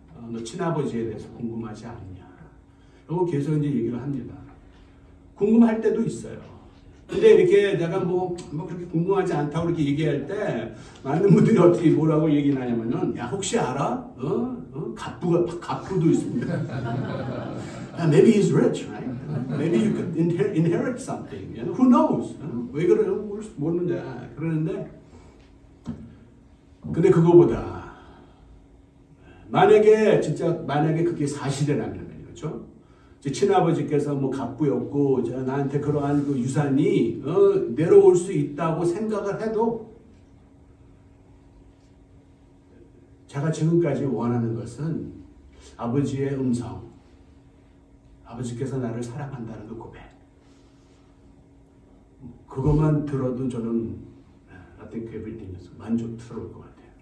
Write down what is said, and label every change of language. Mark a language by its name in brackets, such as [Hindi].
[Korean] 너 친아버지에 대해서 궁금하지 않냐? 이거 계속 이제 얘기를 합니다. 궁금할 때도 있어요. 근데 이렇게 내가 뭐 그렇게 궁금하지 않다고 이렇게 얘기할 때 많은 분들이 어떻게 뭐라고 얘기를 하냐면은, 야, 혹시 알아? 갑부도 있습니다. [English] Maybe he's rich, right? Maybe you could inherit something. Who knows? [Korean] 왜 그래요? 모르는데. 그러는데, 근데 그거보다 만약에 그게 사실이라면, 그렇죠? 제 친아버지께서 뭐 갑부였고 나한테 그러한 그 유산이 내려올 수 있다고 생각을 해도, 제가 지금까지 원하는 것은 아버지의 음성, 아버지께서 나를 사랑한다는 그 고백, 그것만 들어도 저는 [English] I think everything [Korean] 만족스러울 것 같아요.